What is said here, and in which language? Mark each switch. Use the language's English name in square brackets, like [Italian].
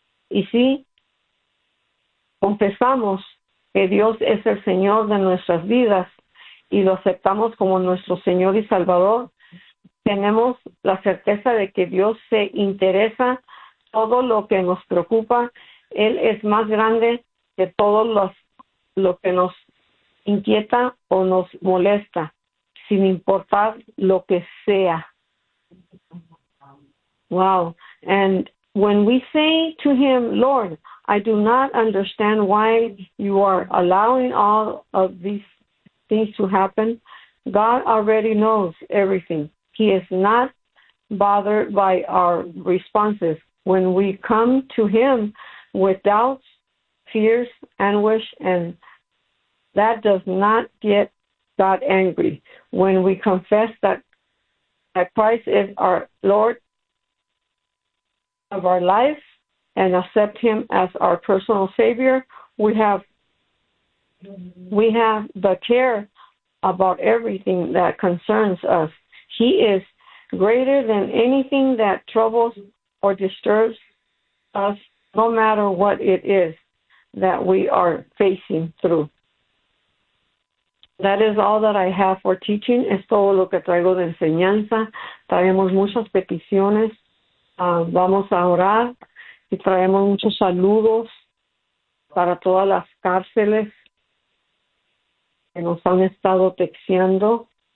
[Spanish] Y si confesamos que Dios es el Señor de nuestras vidas y lo aceptamos como nuestro Señor y Salvador, tenemos la certeza de que Dios se interesa todo lo que nos preocupa. Él es más grande que todo lo que nos inquieta o nos molesta, sin importar lo que sea. [English] Wow. And when we say to him, Lord, I do not understand why you are allowing all of these things to happen, God already knows everything. He is not bothered by our responses. When we come to him with doubts, fears, anguish, and that does not get God angry. When we confess that Christ is our Lord of our life and accept him as our personal Savior, we have the care about everything that concerns us. He is greater than anything that troubles or disturbs us, no matter what it is that we are facing through. That is all that I have for teaching. [Spanish] Es todo lo que traigo de enseñanza. Traemos muchas peticiones. Vamos a orar y traemos muchos saludos para todas las cárceles que nos han estado texteando.